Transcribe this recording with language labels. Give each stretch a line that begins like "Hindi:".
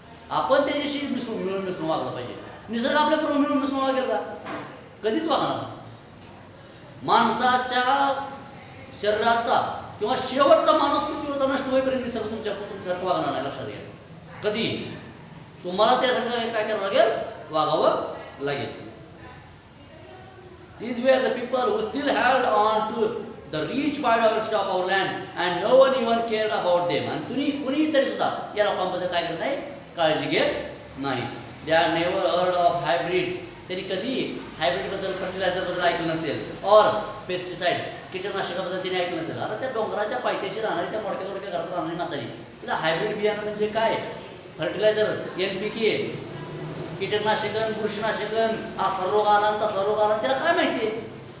Marathi: आपण त्याच्याशी मिळून मिसळून वागलं पाहिजे. निसर्ग आपल्याबरोबर मिळून मिसळून वागेल का, कधीच वागणार. माणसाच्या शरीराचा किंवा शेवटचा माणूस पृथ्वीवरचा नष्ट होईपर्यंत निसर्ग तुमच्यासारखं वागणार नाही, लक्षात घ्या. कधी तुम्हाला त्यासारखं काय करावं लागेल, वागावं लागेल.
English: These were the people who still held on to the rich biodiversity of our land and no one even cared about them.
Marathi: आणि कुणीही तरी सुद्धा या लोकांबद्दल काय करत नाही, काळजी घेत नाही.
English: They had never heard of hybrids.
Marathi: त्यांनी कधी हायब्रिडबद्दल, फर्टिलायझरबद्दल ऐकलं नसेल, और पेस्टिसाइड्स, कीटकनाशकाबद्दल त्यांनी ऐकलं नसेल. आता त्या डोंगराच्या पायथ्याशी राहणारी, त्या मोडक्या तोडक्या घरात राहणारी म्हातारी, तिला हायब्रिड बियाणं म्हणजे काय, फर्टिलायझर, NPK, कीटकनाशकन, बुरशीनाशकन, असला रोग आला तसला रोग आला, तिला काय माहिती आहे.